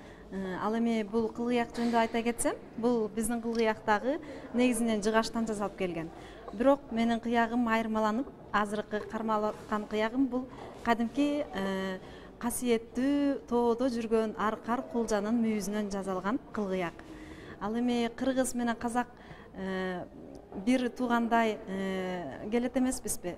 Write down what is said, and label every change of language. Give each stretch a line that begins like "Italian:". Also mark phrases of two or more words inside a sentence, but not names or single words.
Kazakh: Ал эми бұл қылғияқ жөнінде айта кетсем, бұл біздің қылғияқтағы негізінен жығаштан жасалып келген.
Kyrgyz: Бирок
Kazakh: менің қияғым
Kyrgyz: айырмаланып, азыркы кармалаткан қияғым бұл кадимки касиеттүү тоодо жүргөн аркар кулжанын мүйүзүнөн жасалган кылгыяк. Ал эми кыргыз менен казак бир туугандай келет эмеспизби?